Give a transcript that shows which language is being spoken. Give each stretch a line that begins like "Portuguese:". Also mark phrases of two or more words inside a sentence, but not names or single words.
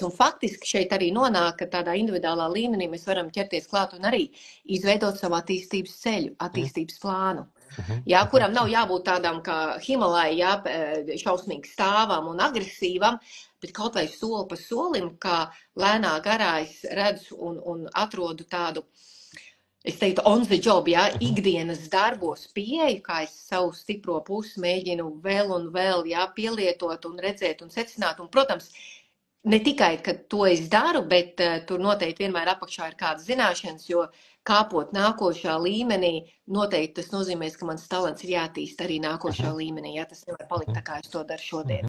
Latvian: Un faktiski šeit arī nonāk, ka tādā individuālā līmenī mēs varam ķerties klāt un arī izveidot savu attīstības ceļu, attīstības plānu. Kuram nav jābūt tādam kā Himalai, šausmīgi stāvam un agresīvam, bet kaut vai soli pa solim, kā lēnā garā es redzu un atrodu tādu, es teiktu,
English: on the job,
Latvian: ikdienas darbos pieeju, kā es savu stipro pusi mēģinu vēl un vēl, pielietot un redzēt un secināt. Un, protams, ne tikai, ka to es daru, bet tur noteikti vienmēr apakšā ir kādas zināšanas, jo kāpot nākošā līmenī, noteikti tas nozīmēs, ka mans talants ir jātīst arī nākošā līmenī, tas nevar palikt tā, kā es to daru šodien.